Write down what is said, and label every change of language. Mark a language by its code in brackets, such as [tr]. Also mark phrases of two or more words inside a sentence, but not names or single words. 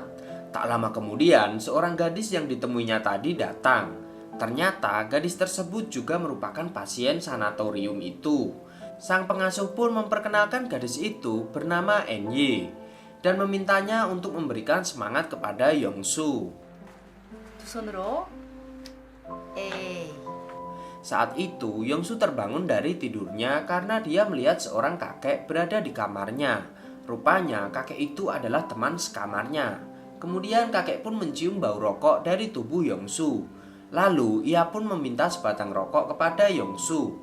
[id] Tak lama kemudian, seorang gadis yang ditemuinya tadi datang. Ternyata gadis tersebut juga merupakan pasien sanatorium itu. Sang pengasuh pun memperkenalkan gadis itu bernama Enye dan memintanya untuk memberikan semangat kepada Yongsu. [ko] 두 손으로 A. [id] Saat itu, Yongsu terbangun dari tidurnya karena dia melihat seorang kakek berada di kamarnya. Rupanya kakek itu adalah teman sekamarnya. Kemudian kakek pun mencium bau rokok dari tubuh Yongsu. Lalu ia pun meminta sebatang rokok kepada Yongsu.